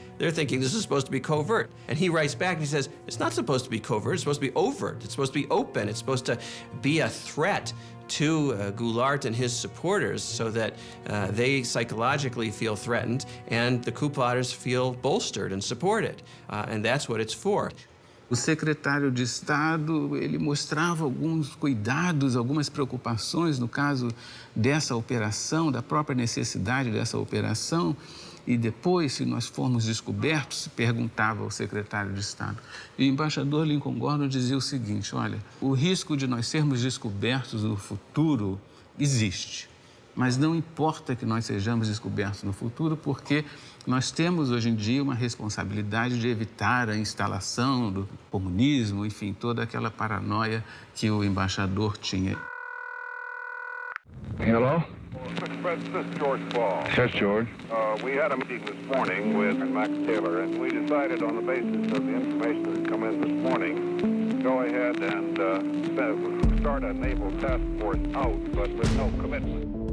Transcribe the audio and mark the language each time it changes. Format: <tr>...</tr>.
<en>They're thinking this is supposed to be covert. And he writes back and he says, it's not supposed to be covert, it's supposed to be overt, it's supposed to be open, it's supposed to be a threat to Goulart and his supporters so that they psychologically feel threatened and the coup plotters feel bolstered and supported. And that's what it's for.</en> <pt>O secretário de Estado, ele mostrava alguns cuidados, algumas preocupações no caso dessa operação, da própria necessidade dessa operação. E depois, se nós formos descobertos, se perguntava ao secretário de Estado. E o embaixador Lincoln Gordon dizia o seguinte, olha, o risco de nós sermos descobertos no futuro existe. Mas não importa que nós sejamos descobertos no futuro, porque nós temos hoje em dia uma responsabilidade de evitar a instalação do comunismo, enfim, toda aquela paranoia que o embaixador tinha.</pt> <en>Hello? Mr. President, this is George Ball. Yes, George. We had a meeting this morning with Max Taylor, and we decided on the basis of the information that had come in this morning, to go ahead and start a naval task force out, but with no commitment.</en>